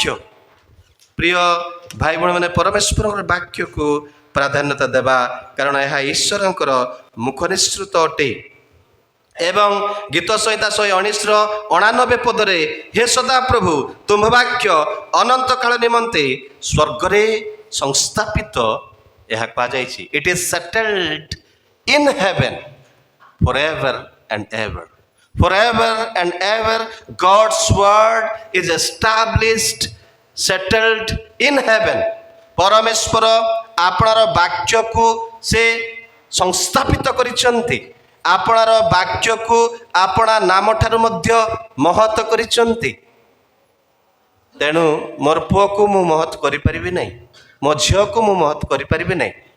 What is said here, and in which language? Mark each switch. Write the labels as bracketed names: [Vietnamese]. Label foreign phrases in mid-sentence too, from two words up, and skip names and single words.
[Odia] ପ୍ରିୟ ଭାଇ ଭଉଣୀମାନେ, ପରମେଶ୍ୱରଙ୍କର ବାକ୍ୟକୁ ପ୍ରାଧାନ୍ୟତା ଦେବା, କାରଣ ଏହା ଈଶ୍ୱରଙ୍କର ମୁଖ ନିଃସୃତ ଅଟେ। ଏବଂ ଗୀତ ସଂହିତା 119:89 ପଦରେ, ହେ ସଦାପ୍ରଭୁ, ତୁମ୍ଭ ବାକ୍ୟ ଅନନ୍ତ କାଳ ନିମନ୍ତେ ସ୍ୱର୍ଗରେ ସଂସ୍ଥାପିତ, ଏହା କୁହାଯାଇଛି। [English] it is settled in heaven forever and ever. Forever and ever God's word is established, settled in heaven. [Odia] ପରମେଶ୍ୱର ଆପଣାର ବାକ୍ୟକୁ ସେ ସଂସ୍ଥାପିତ କରିଛନ୍ତି। ଆପଣାର ବାକ୍ୟକୁ ଆପଣା ନାମଠାରୁ ମଧ୍ୟ ମହତ କରିଛନ୍ତି। ତେଣୁ ମୋର ପୁଅକୁ ମୁଁ ମହତ କରିପାରିବି ନାହିଁ, ମୋ ଝିଅକୁ ମୁଁ ମହତ କରିପାରିବି ନାହିଁ।